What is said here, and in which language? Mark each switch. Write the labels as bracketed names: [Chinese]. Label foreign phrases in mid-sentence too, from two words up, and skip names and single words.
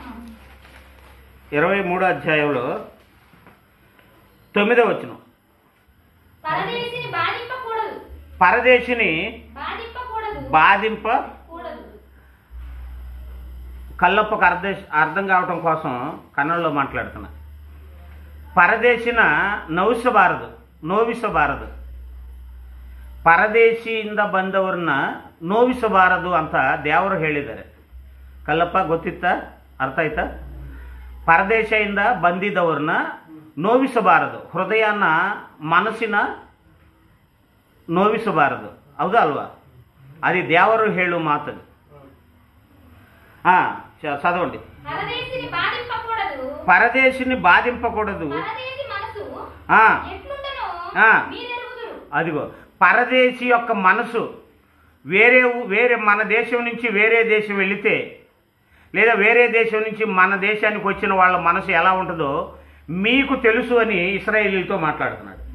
[Telugu] 23వ అధ్యాయంలో 9వ వచనం, పరదేశిని బాధింపకూడదు. కల్లప్పకు అర్థం కావటం కోసం కన్నడలో మాట్లాడుతున్నా. [Kannada] ಪರದೇಶಿನ ನೋವಿಸಬಾರದು ಪರದೇಶಿಯಿಂದ ಬಂದವರನ್ನ ನೋವಿಸಬಾರದು ಅಂತ ದೇವರು ಹೇಳಿದ್ದಾರೆ. ಕಲ್ಲಪ್ಪ ಗೊತ್ತಿತ್ತಾ? ಅರ್ಥ ಆಯ್ತಾ? ಪರದೇಶದಿಂದ ಬಂದಿದ್ದವ್ರನ್ನ ನೋವಿಸಬಾರದು, ಹೃದಯನ ಮನಸ್ಸಿನ ನೋವಿಸಬಾರದು. ಹೌದಾ ಅಲ್ವಾ? ಅದಿ ದೇವರು ಹೇಳು ಮಾತದು. [Telugu] చదవండి. పరదేశిని బాధింపకూడదు. అదిగో పరదేశి యొక్క మనసు వేరే మన దేశం నుంచి వేరే దేశం వెళితే, లేదా వేరే దేశం నుంచి మన దేశానికి వచ్చిన వాళ్ళ మనసు ఎలా ఉంటుందో మీకు తెలుసు అని ఇశ్రాయేలీలతో మాట్లాడుతున్నాడు.